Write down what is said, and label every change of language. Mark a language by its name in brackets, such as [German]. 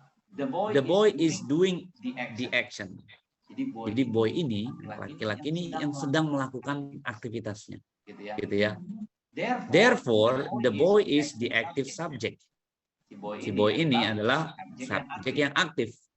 [English] The boy is doing the action. [Indonesian] Jadi boy ini, laki-laki ini yang sedang melakukan aktivitasnya, gitu ya. [English] Therefore, the boy is the active subject. [Indonesian] Si boy ini adalah subjek yang aktif.